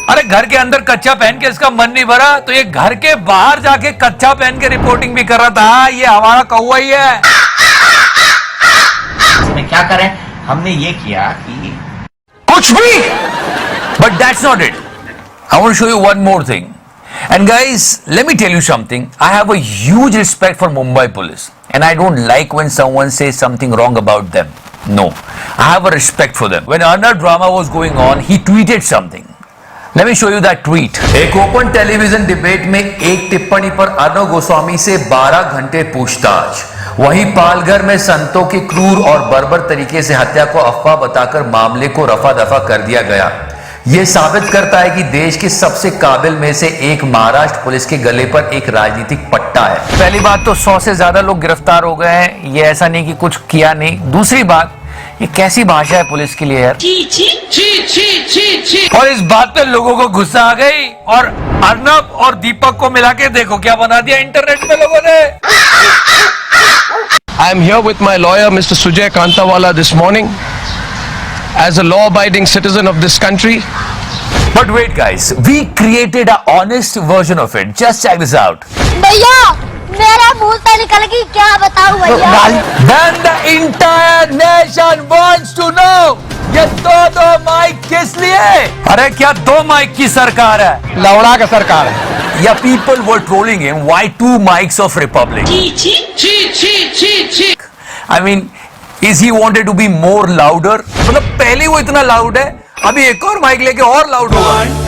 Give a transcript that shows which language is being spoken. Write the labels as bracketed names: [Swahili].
[Hindi] अरे घर के अंदर कच्चा पहन के इसका मन नहीं भरा, तो ये घर के बाहर जाके कच्चा पहन के रिपोर्टिंग भी कर रहा था। ये हमारा कौवा ही है। इसमें क्या करें, हमने ये किया कि कुछ भी। [English] But that's not it, I want to show you one more thing. And guys, let me tell you something. I have a huge respect for Mumbai police, and I don't like when someone says something wrong about them. No, I have a respect for them. When Arnav drama was going on, he tweeted something. Let me show you that tweet. [Hindi] एक open television debate में एक टिप्पणी पर अर्नव गोस्वामी से 12 घंटे पूछताछ। वहीं पालघर में संतों की क्रूर और बर्बर तरीके से हत्या को अफवाह बताकर मामले को रफा दफा कर दिया गया। यह साबित करता है कि देश के सबसे काबिल में से एक महाराष्ट्र पुलिस के गले पर एक राजनीतिक पट्टा है। पहली बात तो 100 से ज्यादा लोग गिरफ्तार हो गए हैं, ये ऐसा नहीं कि कुछ किया नहीं। दूसरी बात, ये कैसी भाषा है पुलिस के लिए यार। और इस बात पे लोगों को गुस्सा आ गई, और अर्नब और दीपक को मिला के देखो क्या बना दिया इंटरनेट पे लोगों ने। [English] I am here with my lawyer, Mr. Sujay Kantawala, this morning. As a law-abiding citizen of this country. But wait guys, we created an honest version of it. Just check this out. [Hindi] भैया मेरा मुंह से निकल गई, क्या बताऊं भैया। [English] Then the entire nation wants to know, [Hindi] ये दो माइक किस लिए? अरे क्या 2 माइक की सरकार है? लौड़ा का सरकार है। [English] या people were trolling him, why 2 mics of Republic? I mean, is he wanted to be more louder? [Hindi] मतलब पहले वो इतना लाउड है, अभी एक और माइक लेके और लाउड होगा।